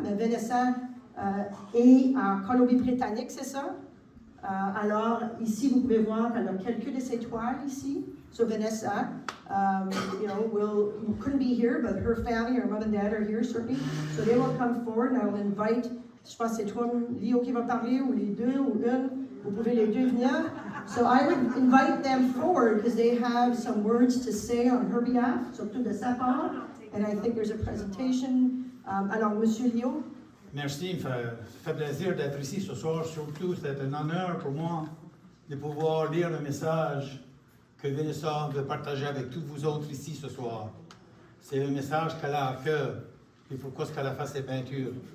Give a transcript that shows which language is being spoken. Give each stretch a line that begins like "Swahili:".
French: Mais Vanessa est en Colombie-Britannique, c'est ça? Alors, ici, vous pouvez voir qu'elle a quelques de ses toiles ici.
English: So Vanessa, couldn't be here, but her family, her mom and dad are here, certainly. So they will come forward, and I will invite,
French: je pense que c'est toi, Lio, qui va parler, ou les deux, ou une. Vous pouvez les deux venir.
English: So I would invite them forward, because they have some words to say on her behalf,
French: surtout de sa part.
English: And I think there's a presentation.
French: Alors, Monsieur Lio. Merci, il me fait plaisir d'être ici ce soir. Surtout, c'est un honneur pour moi de pouvoir lire le message que Vanessa veut partager avec tous vous autres ici ce soir. C'est le message qu'elle a à cœur et pourquoi est-ce qu'elle a fait ses peintures.